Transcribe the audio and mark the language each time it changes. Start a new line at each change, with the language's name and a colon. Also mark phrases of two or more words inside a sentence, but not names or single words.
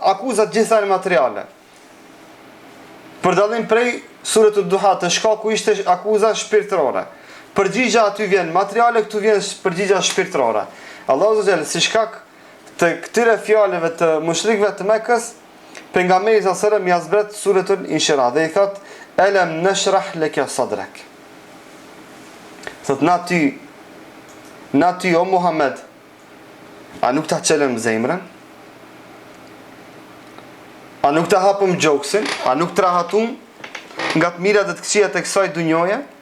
Albanian: Akuzat gjitha në materiale. Për dallim prej surën Ad-Duha të shkaku ishte akuza shpirtërore. Përgjigja aty vjen materiale, këtu vjen përgjigja shpirtërore. Allahu subhanahu si shkak të këtyre fjalëve të mushrikëve të Mekës, pejgamberi
Arabic: صلى الله عليه وسلم
Albanian: ia zbret surën Inshirah dhe i thot
Arabic: ألم نشرح لك صدرك.
Albanian: Thot na ty o Muhammed, a nuk ta çelëm zemrën? A nuk ta hapëm gjoksin? A nuk të rahatum nga të mirat dhe të këqijat e kësaj dunjoje?